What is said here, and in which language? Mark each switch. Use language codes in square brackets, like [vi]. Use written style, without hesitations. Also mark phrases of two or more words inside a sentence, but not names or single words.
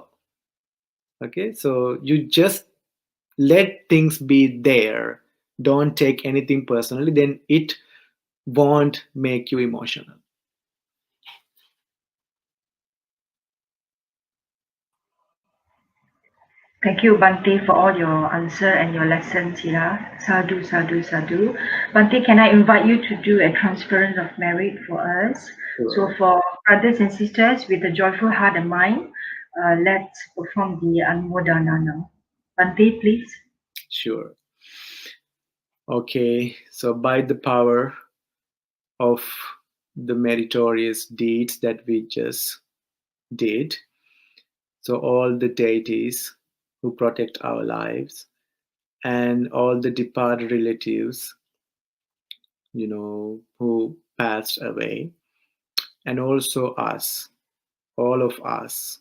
[en] Okay, so you just let things be there, don't take anything personally, then it won't make you emotional. Thank you, Bante, for all your answer and your lessons, Thera. Sadhu, sadhu, sadhu. Bante, can I invite you to do a transference of merit for us? So, Sure. for brothers and sisters with a joyful heart and mind, let's perform the Anmodana now. Bante, please. Sure. Okay, so by the power of the meritorious deeds that we just did, so all the deities who protect our lives and all the departed relatives, who passed away, and also us, all of us.